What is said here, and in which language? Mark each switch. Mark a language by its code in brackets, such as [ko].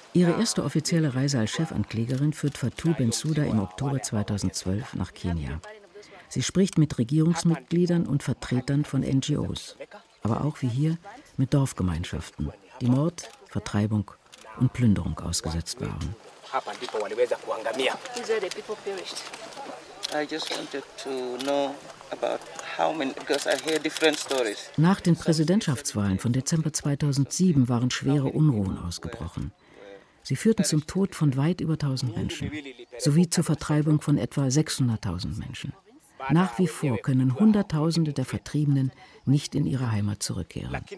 [de] Ihre erste offizielle Reise als Chefanklägerin führt Fatou Bensouda im Oktober 2012 nach Kenia. Sie spricht mit Regierungsmitgliedern und Vertretern von NGOs, aber auch wie hier mit Dorfgemeinschaften, die Mord, Vertreibung und Plünderung ausgesetzt waren. [en] I just wanted to know about how many, because I hear different stories. [de] Nach den Präsidentschaftswahlen von Dezember 2007 waren schwere Unruhen ausgebrochen. Sie führten zum Tod von weit über 1000 Menschen sowie zur Vertreibung von etwa 600.000 Menschen. Nach wie vor können Hunderttausende der Vertriebenen nicht in ihre Heimat zurückkehren.